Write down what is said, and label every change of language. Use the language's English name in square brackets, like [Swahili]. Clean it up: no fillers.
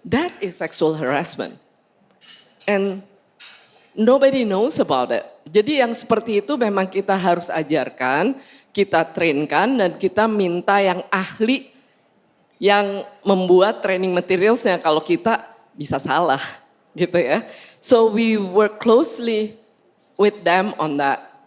[English] That is sexual harassment. And nobody knows about it. [Indonesian] Jadi yang seperti itu memang kita harus ajarkan, kita trainkan dan kita minta yang ahli yang membuat training materialsnya kalau kita bisa salah gitu ya. [English] So we work closely with them on that.